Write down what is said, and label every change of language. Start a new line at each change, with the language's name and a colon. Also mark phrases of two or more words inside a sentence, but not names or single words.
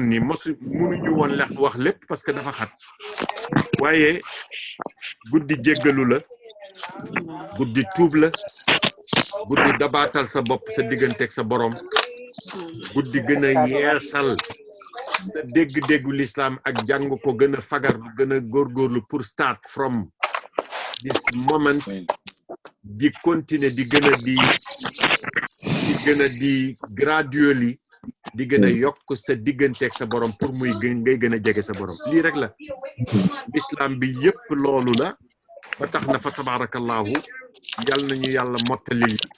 Wolof: ni mënuñu woon wax lépp
French: parce que
Wolof: dafa xat waaye guddi jéggalu la guddi tuub la guddi dabaatal sa bopp sa digganteeg sa borom guddi gën a yeesal sa dégg-déggu l'islam ak jàng ko gën a fagar gën a góorgóorlu pour
English: start from this moment
Wolof: di continuer di gën a di gradually di gën a yokk sa digganteeg sa borom pour muy ngay gën a jege sa borom lii rek la l'islam bi yépp loolu la ba tax na fa tabarakallahu yal nañu yàlla mottali